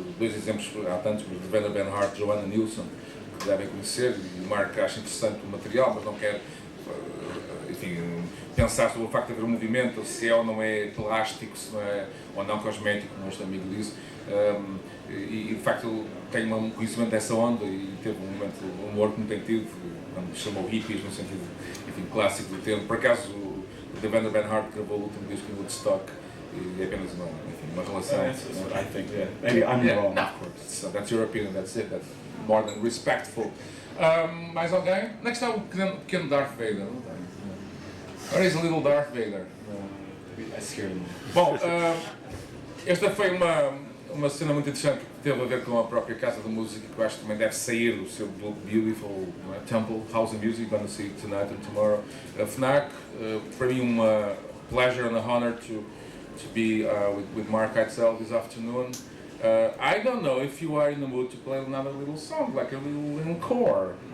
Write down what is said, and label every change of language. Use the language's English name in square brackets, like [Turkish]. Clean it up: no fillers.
[Portuguese] 2 exemplos, há tantos, mas Devendra Benhart, Joanna Newsom, que devem conhecer, e o Mark acha interessante o material, mas não quer, enfim, pensar sobre o facto de haver um movimento, se é ou não é plástico, se não é ou não cosmético, como este amigo disse. E de facto ele tem um conhecimento dessa onda e teve um momento de humor que não tem tido, quando chamou hippies no sentido, enfim, clássico do termo. Por acaso o Devendra Benhart gravou o último disco em Woodstock e é apenas uma relação. [English] I think, yeah. Maybe I'm wrong, of course. So that's your opinion, that's it, that's more than respectful. [Portuguese] Mais alguém? Onde é que está o pequeno Darth Vader? Não tem. [English] Where is a little Darth Vader? I scared him. [Portuguese] Bom, esta foi uma cena muito interessante que teve a ver com a própria casa de música, que eu acho que também deve sair do seu [English] beautiful temple, House of Music, going to see it tonight and tomorrow. FNAC, for me a pleasure and a honor to be with Mark Eitzel this afternoon. I don't know if you are in the mood to play another little song, like a little encore.